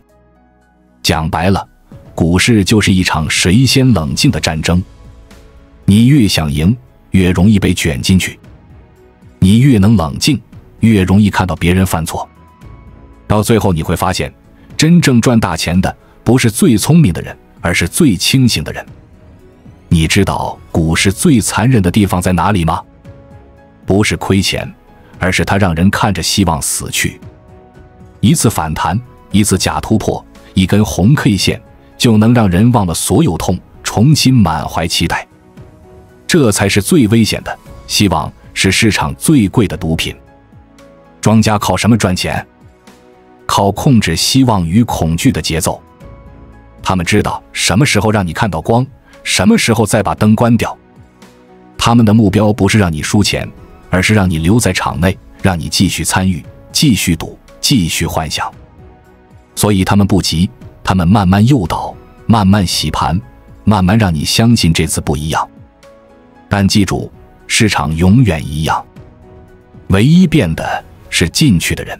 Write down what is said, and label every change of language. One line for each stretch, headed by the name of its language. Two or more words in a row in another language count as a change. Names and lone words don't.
Chinese: 講白了，股市就是一場誰先冷靜的戰爭。你越想贏，越容易被捲進去。你越能冷靜，越容易看到別人犯錯。到最後你會發現，真正賺大錢的不是最聰明的人，而是最清醒的人。你知道股市最殘忍的地方在哪裡嗎？不是虧錢，而是它讓人看着希望死去。一次反彈，一次假突破，一根紅 K 線，就能讓人忘了所有痛，重新滿懷期待。這才是最危險的，希望是市場最貴的毒品。莊家靠什麼賺錢？靠控制希望與恐懼的節奏。他們知道什麼時候讓你看到光，什麼時候再把燈關掉。他們的目標不是讓你輸錢，而是讓你留在场內，让你繼續參與，繼續賭，繼續幻想。所以他們不急，他們慢慢誘導，慢慢洗盤，慢慢讓你相信這次不一樣。但記住，市場永遠一樣，唯一變的是進去的人。